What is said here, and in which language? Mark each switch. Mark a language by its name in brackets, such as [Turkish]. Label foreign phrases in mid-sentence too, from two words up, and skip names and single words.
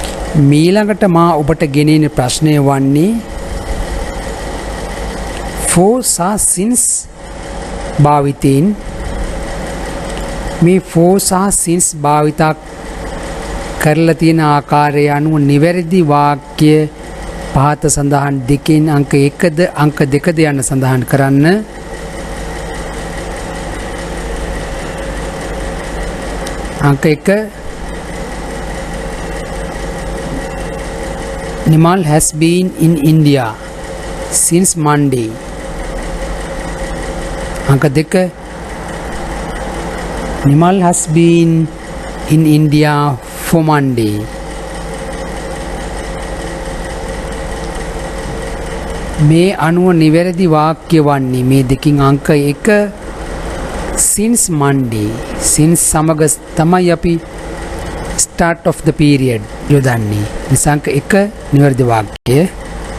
[Sinhala] මීළඟට මා ඔබට ගෙනෙන ප්‍රශ්නය වන්නේ for සහ since භාවිතයෙන් මේ for සහ since භාවිතා කරලා තියෙන ආකාරය අනුව නිවැරදි වාක්‍ය පහත සඳහන් දෙකෙන් අංක 1ද අංක 2ද යන සඳහන් කරන්න. [English] අංක 1 Nimal has been in India since Monday. අංක 2 Nimal has been in India for Monday. [Sinhala] මේ අනුව නිවැරදි වාක්‍ය වන්නේ මේ දෙකින් අංක 1 [English] since Monday. [Sinhala] since සමග තමයි අපි [English] start of the period [Sinhala] යොදන්නේ. නිසා අංක 1 නිවැරදි වාක්‍යය.